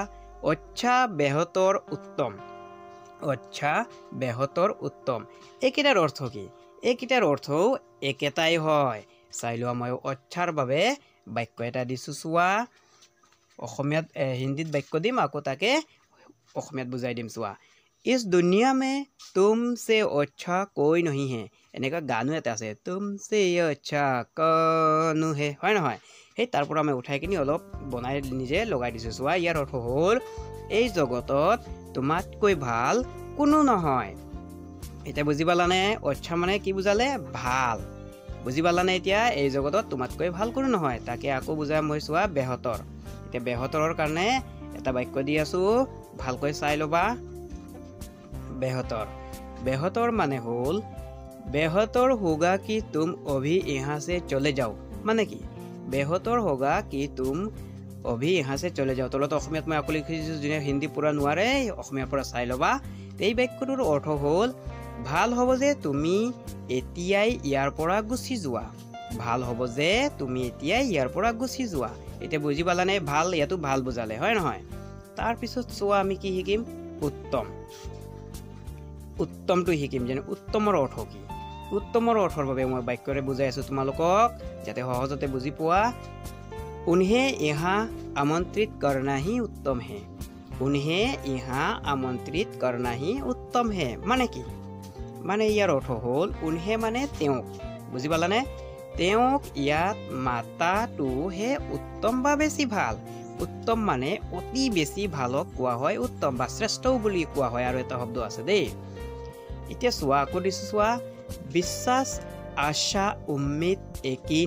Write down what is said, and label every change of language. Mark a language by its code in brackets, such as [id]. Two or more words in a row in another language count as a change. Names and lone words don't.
[hi] अच्छा बेहतर [as] উত্তম [hi] अच्छा बेहतर [as] উত্তম এইকেইটাৰ অৰ্থ কি এইকেইটাৰ অৰ্থও একেটাই হয় চাই লোৱা মই আচ্ছাৰ বাবে বাক্য এটা দিছো চোৱা অসমীয়াত হিন্দীত বাক্য দিম আকৌ তাকে অসমীয়াত বুজাই দিম চোৱা [hi] इस दुनिया में तुमसे अच्छा कोई नहीं है [as] এনেকা গানো এটা আছে तुमसे [hi] अच्छा कौन है [as] হয় নহয় সেই তাৰ পৰা আমি উঠাই কিনি অলপ বনাই নিজে লগাই দিছো চোৱা ইয়াৰ অৰ্থ হ'ল এই জগতত তোমাতকৈ ভাল কোনো নহয় এটা বুজি পালানে আচ্ছা মানে কি বুজালে ভাল বুজি পালানে এতিয়া এই জগতত তোমাতকৈ ভাল কোনো নহয় তাকে আকৌ বুজাম মই চোৱা বেহতৰ এতিয়া বেহতৰৰ কাৰণে এটা বাক্য দি আছো ভালকৈ চাই লবা [hi] बेहतर बेहतर [as] মানে হ'ল [hi] बेहतर होगा कि तुम अभी यहाँ से चले जाओ माने कि बेहतर होगा कि तुम अभी यहाँ से चले जाओ [as] तলত অসমীয়াত মই আকৌ লিখিছো যোনে হিন্দী পুৰা নোৱাৰে অসমীয়াৰ পৰা চাই লবা এই বাক্যটোৰ অৰ্থ হ'ল ভাল হ'ব যে তুমি এতিয়াই ইয়াৰ পৰা গুচি যোৱা ভাল হ'ব যে তুমি এতিয়াই ইয়াৰ পৰা গুচি যোৱা এতিয়া বুজি পালানে ভাল ইয়াতো ভাল বুজালে হয় নহয় তাৰ পিছত চোৱা আমি কি শিকিম উত্তম উত্তমটো শিকিম যেনে উত্তমৰ অৰ্থ কি উত্তমৰ অৰ্থৰ বাবে মই বাক্যৰে বুজাই আছো তোমালোকক যাতে সহজতে বুজি পোৱা [hi] उन्हें यहाँ आमंत्रित करना ही उत्तम है उन्हें यहाँ आमंत्रित करना ही उत्तम है [as] माने কি মানে ইয়াৰ অৰ্থ হ'ল উনহে মানে তেওঁক বুজি পালানে তেওঁক ইয়াত মাতাটো হে উত্তম বা বেছি ভাল উত্তম মানে অতি বেছি ভালক কোৱা হয় উত্তম বা শ্ৰেষ্ঠও বুলি কোৱা হয় আৰু এটা শব্দ আছে দেই এতিয়া চোৱা আকৌ দিছো চোৱা বিশ্বাস আশা [hi] उम्मीद यकीन